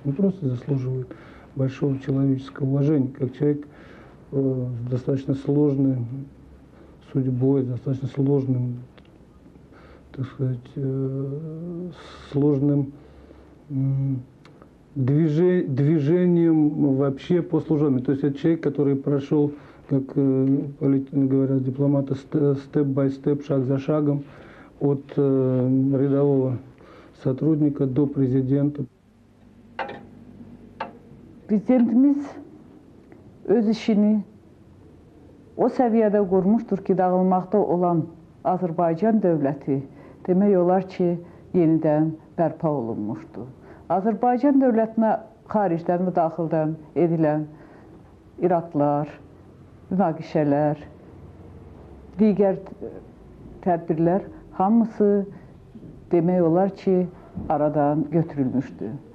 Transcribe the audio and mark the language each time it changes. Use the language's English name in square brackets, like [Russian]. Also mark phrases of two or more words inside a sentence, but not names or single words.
[Russian] Он просто заслуживает большого человеческого уважения, как человек с достаточно сложной судьбой, с достаточно сложным, так сказать, сложным движением вообще по служению. То есть это человек, который прошел как говорят дипломаты, [English] step-by-step, [Russian] шаг за шагом, от рядового сотрудника до президента. [Azerbaijani] Prezidentimiz öz işini o səviyyədə qurmuşdur ki, dağılmaqda olan Azərbaycan dövləti demək olar ki, yenidən bərpa olunmuşdur. Azərbaycan dövlətinə xaricdən və daxildən edilən iradlar, münaqişələr, digər tədbirlər hamısı demək olar ki, aradan götürülmüşdür.